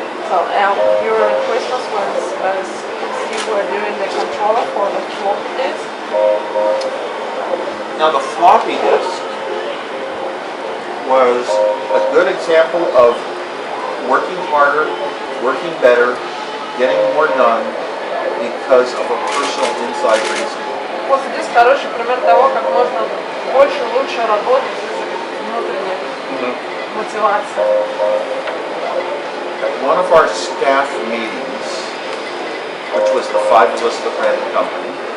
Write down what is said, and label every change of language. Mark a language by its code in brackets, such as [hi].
[en] So your Christmas was Steve were doing the controller for the floppy disk. Now the floppy disk was a good example of working harder, working better, getting more done because of a personal inside reason. [ru] Floppy диск хороший пример того, как можно больше, лучше работать из-за внутренней мотивации. [en] At one of our staff meetings, which was the five of us that ran the company,